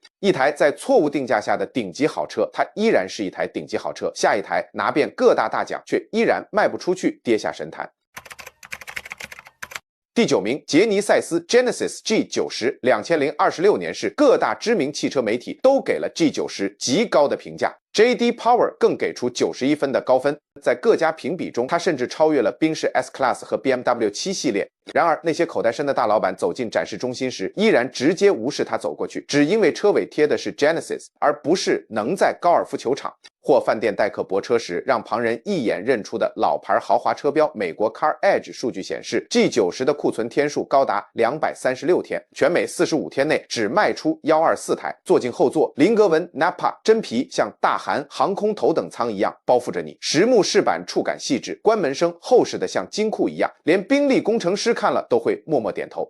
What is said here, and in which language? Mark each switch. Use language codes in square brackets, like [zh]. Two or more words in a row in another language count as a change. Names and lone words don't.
[zh] 一台在錯誤定價下的頂級好車，它依然是一台頂級好車，下一台拿遍各大獎，卻依然賣不出去，跌下神壇。第9名，傑尼賽斯 Genesis G90， 2026年式，各大知名汽車媒體都給了 G90 極高的評價。JD Power 更給出91分的高分，在各家評比中，它甚至超越了賓士 S-Class 和 BMW 7系列。然而，那些口袋深的大老板走進展示中心時，依然直接無視它走過去，只因為車尾貼的是 Genesis，而不是能在高爾夫球場或飯店待客泊車時讓旁人一眼認出的老牌豪華車標。美國 CarEdge 數據顯示 ，G90 的庫存天數高達236天，全美45天內只賣出124台。坐進後座，菱格紋 Nappa 真皮像大韓航空頭等艙一樣包覆着你，實木飾板觸感細緻，關門聲厚實的像金庫一樣，連賓利工程師看了都會默默點頭。